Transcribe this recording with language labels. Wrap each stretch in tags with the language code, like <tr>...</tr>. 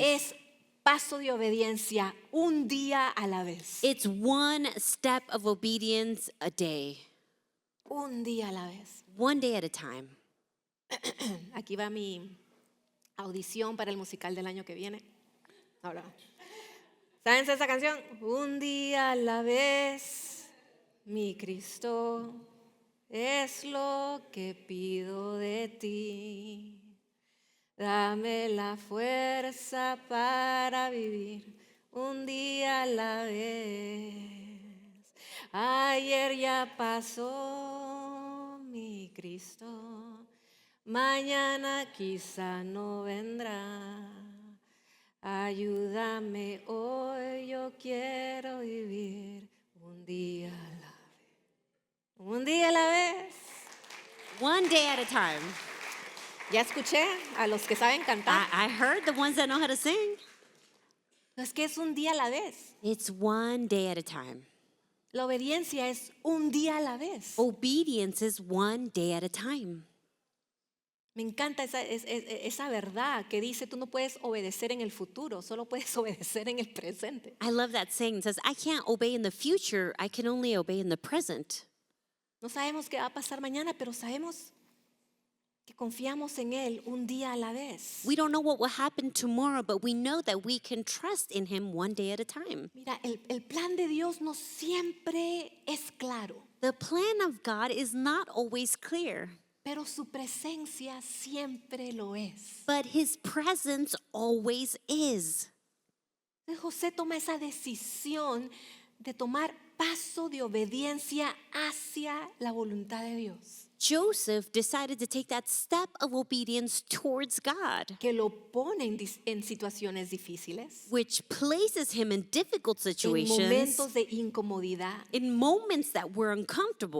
<es>Es paso de obediencia un día a la vez.</es> <en>It's one step of obedience a day,</en> <es>Un día a la vez.</es> <en>one day at a time.</en> <es>Aquí va mi audición para el musical del año que viene. Ahora, ¿saben esa canción? Un día a la vez, mi Cristo, es lo que pido de ti. Dame la fuerza para vivir un día a la vez. Ayer ya pasó, mi Cristo, mañana quizá no vendrá. Ayúdame hoy, yo quiero vivir un día a la vez. Un día a la vez.</es> <en>One day at a time.</en> <es>Ya escuché a los que saben cantar.</es> <en>I heard the ones that know how to sing.</en> <es>Es que es un día a la vez.</es> <en>It's one day at a time.</en> <es>La obediencia es un día a la vez.</es> <en>Obedience is one day at a time.</en> <es>Me encanta esa verdad que dice, tú no puedes obedecer en el futuro, solo puedes obedecer en el presente.</es> <en>I love that saying. It says, I can't obey in the future, I can only obey in the present.</en> <es>No sabemos qué va a pasar mañana, pero sabemos que confiamos en Él un día a la vez.</es> <en>We don't know what will happen tomorrow, but we know that we can trust in him one day at a time.</en> <es>Mira, el plan de Dios no siempre es claro,</es> <en>The plan of God is not always clear,</en> <es>pero su presencia siempre lo es.</es> <en>but his presence always is.</en> <es>Entonces, José toma esa decisión de tomar paso de obediencia hacia la voluntad de Dios,</es> <en>Joseph decided to take that step of obedience towards God,</en> <es>que lo pone en situaciones difíciles,</es> <en>which places him in difficult</en> <es>en</es> <en>situations,</en> <es>momentos de incomodidad,</es> <en>in moments that were uncomfortable,</en>